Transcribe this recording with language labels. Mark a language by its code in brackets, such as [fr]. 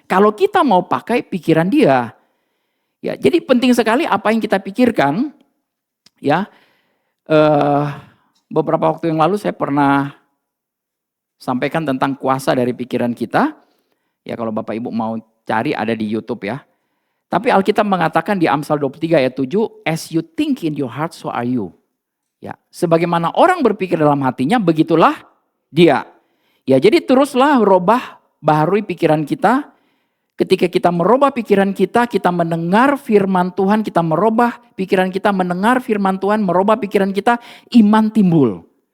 [id] Kalau kita mau pakai pikiran dia. Ya, jadi penting sekali apa yang kita pikirkan. Ya, beberapa waktu yang lalu saya pernah sampaikan tentang kuasa dari pikiran kita. Ya, kalau Bapak Ibu mau cari ada di YouTube ya. Tapi Alkitab mengatakan di Amsal 23 ayat 7, [en] as you think in your heart, so are you. [id] Ya, sebagaimana orang berpikir dalam hatinya, begitulah dia. Ya, jadi teruslah baharui pikiran kita. Ketika kita merubah pikiran kita mendengar firman Tuhan, kita merubah pikiran kita, mendengar firman Tuhan, merubah pikiran kita, iman timbul.